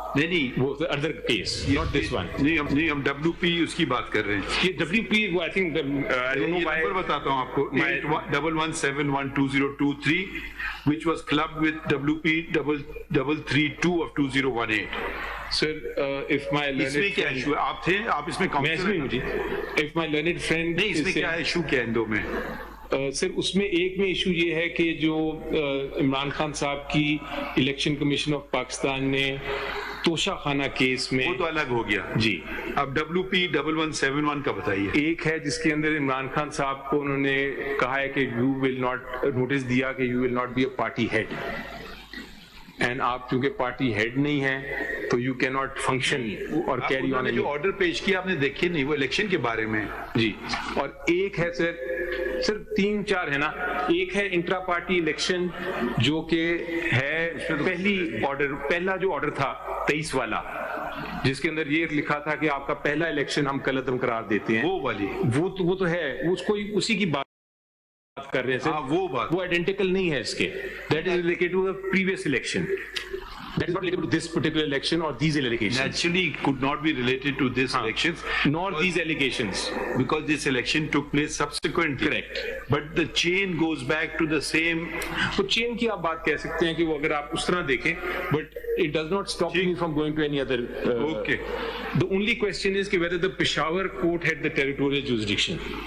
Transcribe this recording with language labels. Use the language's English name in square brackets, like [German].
[Urdu] نہیں وہ other case, [English] not this one. [Urdu] نہیں ہم WP اس کی بات کر رہے ہیں. یہ WP وہ [English] I think I don't know why. [Urdu] Number بتاتا ہوں آپ کو, [English] 81171223 which was clubbed with WP 332 of 2018. Sir, if my [Urdu] اس میں کیا ایشو ہے, آپ تھے, آپ اس میں [English] if my learned friend [Urdu] نہیں, اس میں کیا ایشو کیا ان دو میں؟ سر اس میں ایک میں ایشو یہ ہے کہ جو عمران خان صاحب کی الیکشن کمیشن آف پاکستان نے توشہ خانہ کیس میں, وہ تو الگ ہو گیا. جی اب WP 1171 کا بتائیے. ایک ہے جس کے اندر عمران خان صاحب کو انہوں نے کہا ہے کہ یو ول ناٹ, نوٹس دیا کہ [English] you will not be a party head, [Urdu] and آپ کیونکہ پارٹی ہیڈ نہیں ہیں تو [English] you کی not function [Urdu] اور کیری آن. جو آرڈر پیش کیا آپ نے دیکھے نہیں, وہ الیکشن کے بارے میں. جی, اور ایک ہے سر 3-4 ہے نا. ایک ہے انٹرا پارٹی الیکشن جو کہ ہے پہلا جو آرڈر تھا 23 والا, جس کے اندر یہ لکھا تھا کہ آپ کا پہلا الیکشن ہم کل عدم قرار دیتے ہیں. وہ والی وہ تو ہے, اس کو اسی کی بات کر رہے ہیں. وہ آئیڈینٹیکل نہیں ہے اس کے. [English] That is related to the previous election. That is not related to this particular election or these allegations. Naturally, it could not be related to this elections, nor these allegations, because this election took place subsequently. Correct. But the chain goes back to the same. [Urdu] تو chain کی آپ بات کہہ سکتے ہیں کہ وہ اگر آپ اس طرح دیکھیں, [English] but it does not stop me from going to any other. Okay. The only question is [Urdu] کہ [English] whether the Peshawar court had the territorial jurisdiction.